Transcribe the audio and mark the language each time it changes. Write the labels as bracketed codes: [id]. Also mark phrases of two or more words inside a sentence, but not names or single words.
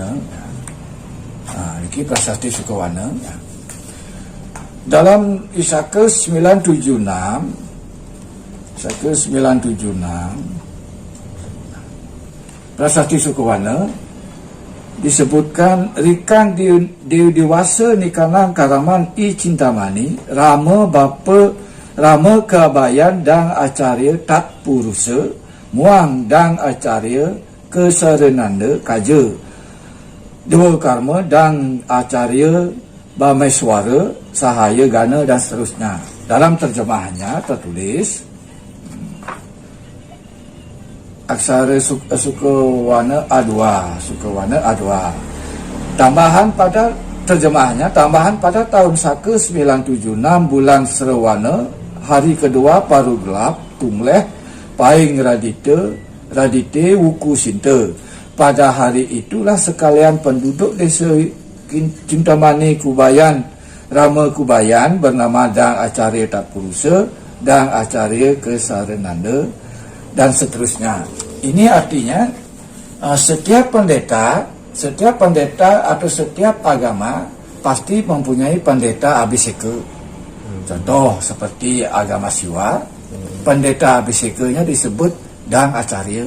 [id] Ini prasasti Sukawana. Dalam Isa ke 976, prasasti Sukawana disebutkan [kaw] rikan di dewasa nikanang karaman i cintamani Rama [id] Kabayan dan Acarya Tat Purusa muang dan Acarya Kesarenanda Kaja Dewa Karma dan Acarya Bameswara Sahaya Gana dan seterusnya. Dalam terjemahannya tertulis aksara Sukawana A2. Tambahan pada terjemahannya, tambahan pada tahun Saka 976 bulan Serawana, hari kedua paruh gelap Tungleh Paing Radite Wuku Sinta. Pada hari itulah sekalian penduduk desa Cintamani Kubayan, Rama Kubayan bernama Dang Acarya Tatpurusa, Dang Acarya Kesarenanda dan seterusnya. Ini artinya setiap pendeta atau setiap agama pasti mempunyai pendeta abiseka. Contoh seperti agama Siwa, pendeta abisekanya disebut Dang Acarya.